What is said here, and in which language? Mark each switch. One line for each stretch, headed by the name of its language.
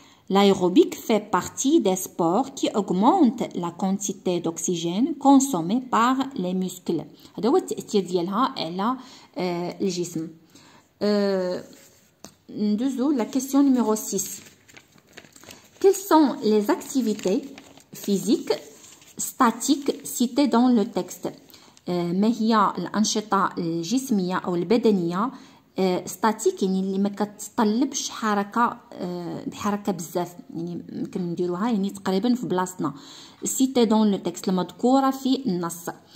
French: L'aérobic fait partie des sports qui augmentent la quantité d'oxygène consommée par les muscles.
Arabic: هذا هو التأثير ديالها على الجسم. ندوزو
French: la question numéro 6. Quelles sont les activités physiques statiques citées dans le texte؟
Arabic: ما هي الأنشطة الجسمية أو البدنية ستاتيك يعني اللي ما كتطلبش حركة بزاف، يعني ممكن نديروها يعني تقريبا في بلاصتنا.
French: citées dans le texte
Arabic: المذكورة في النص.